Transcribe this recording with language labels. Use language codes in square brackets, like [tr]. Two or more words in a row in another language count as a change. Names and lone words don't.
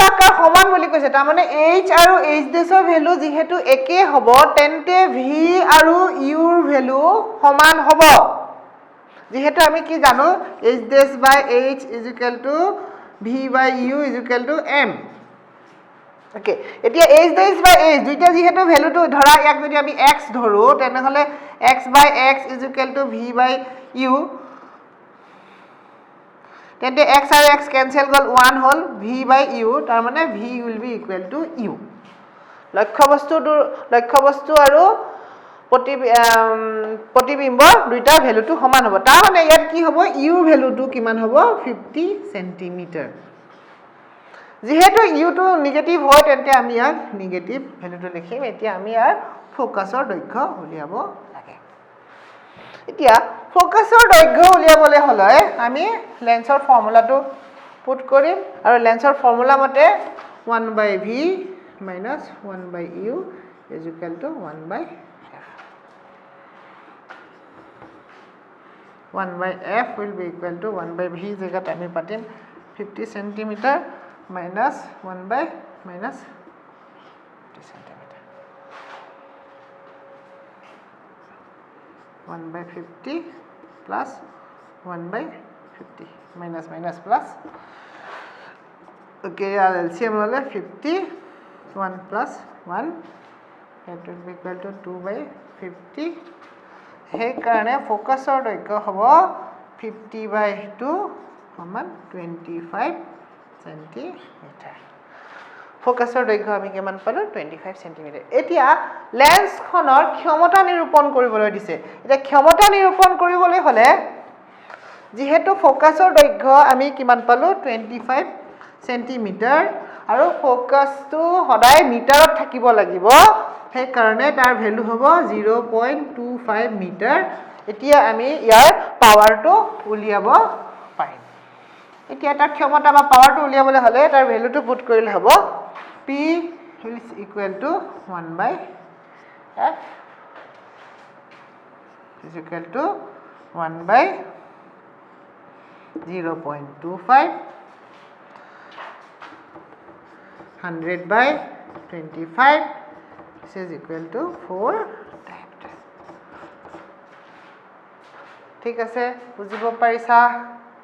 [as] আকাৰ সমান বুলি কৈছে তাৰ মানে h আৰু h ডেছৰ ভ্যালু যেহেতু একে হ'ব তেন্তে v আৰু u ৰ ভ্যালু সমান হ'ব যেহেতু আমি কি জানো h ডেছ বাই h v বাই u m ওকে এতিয়া h ডেছ বাই h দুইটা যেহেতু ভ্যালুটো ধৰা ইয়াক যদি আমি x ধৰো তেনে হলে x বাই x v বাই u তেন্তে x আৰু x ক্যান্সেল গল 1 হল v বাই u তাৰ মানে [en] v will be equal to u [as] লক্ষ্যবস্তু আৰু প্ৰতিবিম্ব দুইটা ভ্যালুটো সমান হ'ব তাৰ মানে ইয়াত কি হ'ব u ভ্যালুটো কিমান হ'ব 50 সেন্টিমিটাৰ যেহেতু u টো নেগেটিভ হয় তেন্তে আমি ইয়াক নেগেটিভ ভ্যালুটো লিখিম এতিয়া আমি ইয়াৰ ফোকাছৰ দৈৰ্ঘ্য উলিয়াব লাগে এতিয়া ফোকাছৰ দৈৰ্ঘ্য উলিয়াবলৈ হলে আমি লেন্সৰ ফৰ্মুলাটো পুট কৰিম আৰু লেন্সৰ ফৰ্মুলা মতে 1/v - 1/u = 1/f [en] 1/f will be equal to 1/v [as] জেগাত আমি পাতিম [en] 50 সেন্টিমিটাৰ minus 1/50 centimeter 1/50 plus 1/50 minus plus okay LCM হলে 50 1 plus 1 that will be equal to [as] 2/50 সেই কাৰণে ফোকাছৰ দৈৰ্ঘ্য হ'ব 50/2 সমান 25 সেন্টিমিটাৰ ফোকাছৰ দৈৰ্ঘ্য আমি কিমান পালো 25 সেন্টিমিটাৰ এতিয়া লেন্সখনৰ ক্ষমতা নিৰূপণ কৰিবলৈ দিছে এতিয়া ক্ষমতা নিৰূপণ কৰিবলৈ হলে যেহেতু ফোকাছৰ দৈৰ্ঘ্য আমি কিমান পালো 25 সেন্টিমিটাৰ [en] আৰু ফোকাছটো সদায় মিটাৰত থাকিব লাগিব সেই কাৰণে তাৰ ভ্যালু হ'ব 0.25 মিটাৰ এতিয়া আমি ইয়াৰ পাৱাৰটো উলিয়াব পাৰিম এতিয়া তাৰ ক্ষমতা বা পাৱাৰটো উলিয়াবলৈ হলে তাৰ ভ্যালুটো পুট কৰিলে হ'ব p is equal to 1/f is equal to 1/0.25 100/25 this is equal to 4 times [as] ঠিক আছে বুজিব পাৰিছা